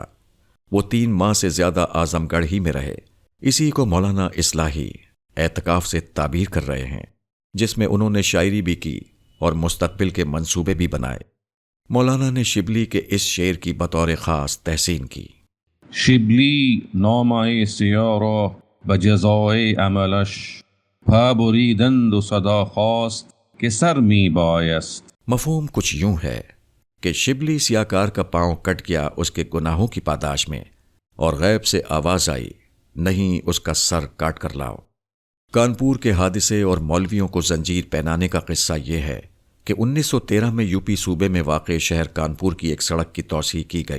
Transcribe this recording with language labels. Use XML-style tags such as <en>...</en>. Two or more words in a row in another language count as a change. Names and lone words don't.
<ur>وہ 3 ماہ سے زیادہ اعظم گڑھ ہی میں رہے۔ اسی کو مولانا اصلاحی اعتکاف سے تعبیر کر رہے ہیں، جس میں انہوں نے شاعری بھی کی اور مستقبل کے منصوبے بھی بنائے۔ مولانا نے شبلی کے اس شعر کی بطور خاص تحسین کی۔</ur> <fa>شبلی نامه سیاه را به جزای عملش پا بریدند و صدا خواست که سر می بایست۔</fa> <ur>مفہوم کچھ یوں ہے کہ شبلی سیاکار کا پاؤں کٹ گیا اس کے گناہوں کی پاداش میں، اور غیب سے آواز آئی، نہیں اس کا سر کاٹ کر لاؤ۔ کانپور کے حادثے اور مولویوں کو زنجیر پہنانے کا قصہ یہ ہے کہ 1913 میں یو پی صوبے میں واقع شہر کانپور کی ایک سڑک کی توسیع کی گئی۔</ur>